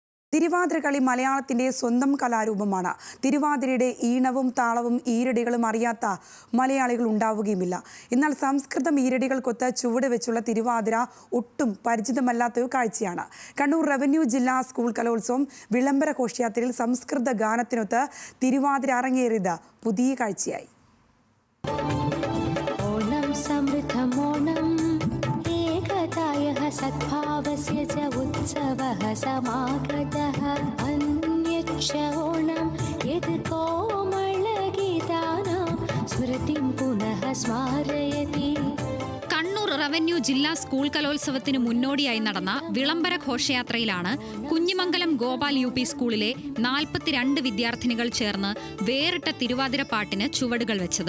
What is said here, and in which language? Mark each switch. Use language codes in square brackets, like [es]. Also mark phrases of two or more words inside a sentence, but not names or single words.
[ml] തിരുവാതിരകളി മലയാളത്തിന്റെ സ്വന്തം കലാരൂപമാണ്. തിരുവാതിരയുടെ ഈണവും താളവും ഈരടികളും അറിയാത്ത മലയാളികൾ ഉണ്ടാവുകയുമില്ല. എന്നാൽ സംസ്കൃതം ഈരടികൾക്കൊത്ത് ചുവട് വെച്ചുള്ള തിരുവാതിര ഒട്ടും പരിചിതമല്ലാത്ത കാഴ്ചയാണ്. കണ്ണൂർ റവന്യൂ ജില്ലാ സ്കൂൾ കലോത്സവം വിളംബര ഘോഷയാത്രയിൽ സംസ്കൃത ഗാനത്തിനൊത്ത് തിരുവാതിര അരങ്ങേറിയത് പുതിയ കാഴ്ചയായി. [sa] सद्भावस्य च उत्सवः समागतः अन्यच्च ओणं यद् कोमलगीतानां स्मृतिं पुनः स्मारयति. [ml] കണ്ണൂർ റവന്യൂ ജില്ലാ സ്കൂൾ കലോത്സവത്തിന് മുന്നോടിയായി നടന്ന വിളംബര ഘോഷയാത്രയിലാണ് കുഞ്ഞിമംഗലം ഗോപാൽ UP സ്കൂളിലെ 42 വിദ്യാർത്ഥിനികൾ ചേർന്ന് വേറിട്ട തിരുവാതിര പാട്ടിന് ചുവടുകൾ വെച്ചത്.